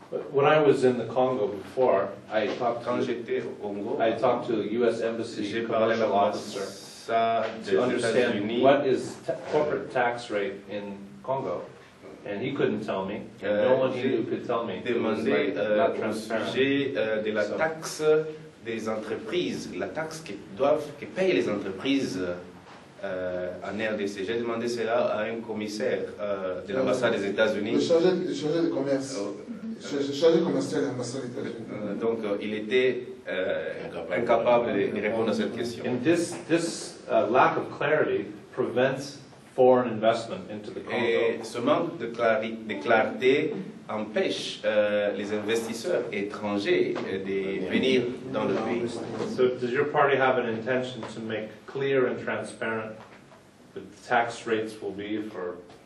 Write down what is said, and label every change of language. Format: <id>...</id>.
<en>When I was in the Congo before, I talked to the U.S. Embassy commercial officer to understand what is corporate tax rate in Congo. And he couldn't tell me. No one he knew could tell me.</en> <fr>Demandé au sujet de la taxe des entreprises, la taxe que payent les entreprises en RDC. J'ai demandé cela à un commissaire de l'ambassade des États-Unis. Le chargé de commerce. Chargé commercial de l'ambassade des États-Unis. Donc il était incapable de répondre à cette question.</fr> <en>And this lack of clarity prevents foreign investment into the Congo.</en> <fr>Et ce manque de clarté empêche les investisseurs étrangers de venir dans le pays.</fr> <en>So does your party have an intention to make clear and transparent the tax rates will be for</en>